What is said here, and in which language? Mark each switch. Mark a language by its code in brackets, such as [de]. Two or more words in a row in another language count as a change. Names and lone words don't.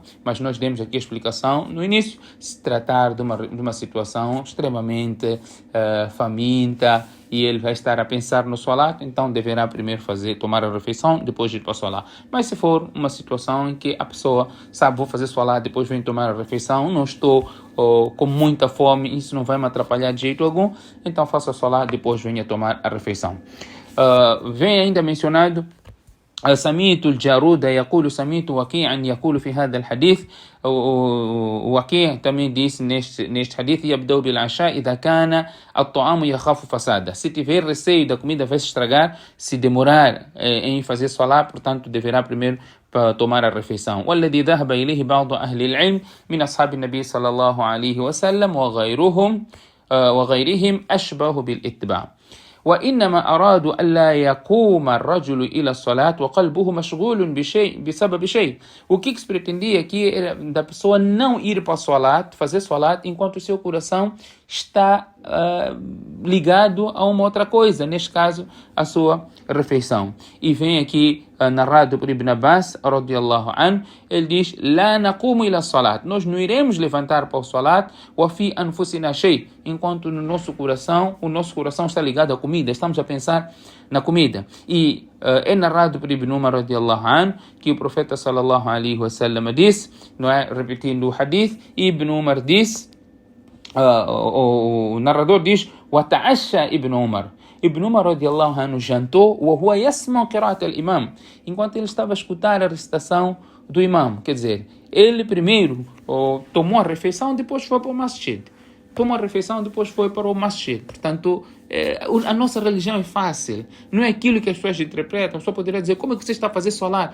[pt] Mas nós demos aqui a explicação no início, se tratar de uma situação extremamente faminta, e ele vai estar a pensar no solar, então deverá primeiro tomar a refeição, depois ir para o solar. Mas se for uma situação em que a pessoa sabe, vou fazer solar, depois venho tomar a refeição, não estou com muita fome, isso não vai me atrapalhar de jeito algum, então faça solar, depois venha tomar a refeição. Vem ainda mencionado [ar] سمعت الجارود يقول سمعت وكيعا يقول في هذا الحديث وكيع [pt] também disse neste hadith [ar] يبدأ بالعشاء إذا كان الطعام يخاف فساده. [pt] Se tiver receio da comida vai se estragar, se demorar em fazer salat, portanto deverá primeiro tomar a refeição. [ar] والذي ذهب إليه بعض أهل العلم من أصحاب النبي صلى الله عليه وسلم وغيرهم أشبه بالاتباع. وإنما أرادوا ألا يقوم الرجل إلى الصلاة وقلبه مشغول بسبب شيء. [pt] O que se pretendia aqui era da pessoa não ir para o salat, fazer salat, enquanto o seu coração está ligado a uma outra coisa, neste caso a sua refeição. E vem aqui narrado por Ibn Abbas, [ar] رضي الله عنه, [pt] ele diz: [ar] "لا نقوم إلى الصلاة", [pt] nós não iremos levantar para o salat, [ar] وفي أنفسنا شيء, [pt] enquanto no nosso coração, o nosso coração está ligado à comida, estamos a pensar na comida. E é narrado por Ibn Umar, [ar] رضي الله عنه, [pt] que o profeta [ar] صلى الله عليه وسلم [pt] disse, não é, repetindo o hadith, Ibn Umar disse, o narrador diz: [ar] "وتعشى ابن عمر". [pt] Ibn Umar [ar] رضي الله عنه [pt] jantou, [ar] وهو يسمع قراءة الإمام, [pt] enquanto ele estava a escutar a recitação do imam. Quer dizer, ele primeiro tomou a refeição, depois foi para o masjid. Tomou a refeição, depois foi para o masjid. Portanto, a nossa religião é fácil. Não é aquilo que as pessoas interpretam. A pessoa poderia dizer: como é que você está a fazer salat?